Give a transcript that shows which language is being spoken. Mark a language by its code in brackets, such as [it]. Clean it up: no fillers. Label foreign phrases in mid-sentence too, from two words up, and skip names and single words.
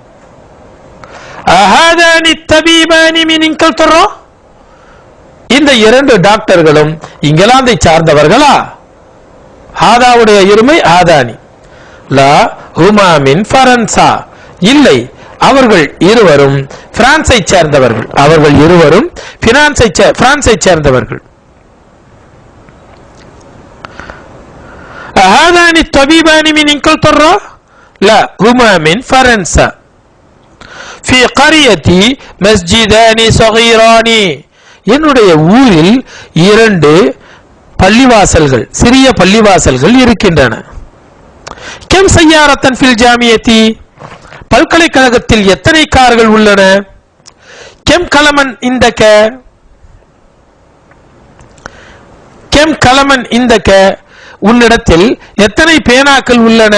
[ar] أهذان طبيبان من إنجلترا [ta] இந்த இரண்டு டாக்டர்களும் இங்கிலாந்தை சார்ந்தவர்களா? ஹாதாவுடைய இருமை ஆதானி. [ar] لا هما من فرنسا [ta] இல்லை அவர்கள் இருவரும் பிரான்சை சேர்ந்தவர்கள். அவர்கள் இருவரும் பிரான்சை சேர்ந்தவர்கள். [ar] هذان الطبيبان من انجلترا لا هما من فرنسا في قريتي مسجدان صغيران [ta] என்னுடைய ஊரில் இரண்டு பள்ளிவாசல்கள் சிறிய பள்ளிவாசல்கள் இருக்கின்றன. [ar] كم سيارة في الجامعة [ta] பல்கலைக்கழகத்தில் எத்தனை கார்கள் உள்ளன? [ar] كم قلما عندك كم قلما عندك [ta] உன்னிடத்தில் எத்தனை பேனாக்கள் உள்ளன?